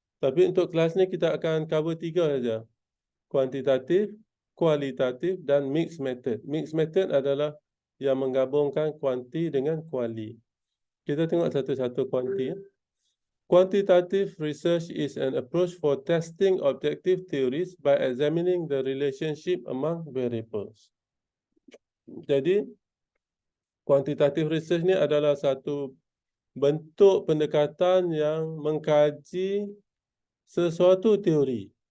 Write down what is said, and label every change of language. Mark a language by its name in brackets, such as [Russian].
[Malay] Tapi untuk kelas ni kita akan cover 3 saja. Kuantitatif, kualitatif dan mixed method. Mixed method adalah yang menggabungkan kuanti dengan kuali. Kita tengok satu-satu kuanti. [English] Quantitative research is an approach for testing objective theories by examining the relationship among variables. [Malay] Jadi, quantitative research ni adalah satu bentuk pendekatan yang mengkaji sesuatu teori.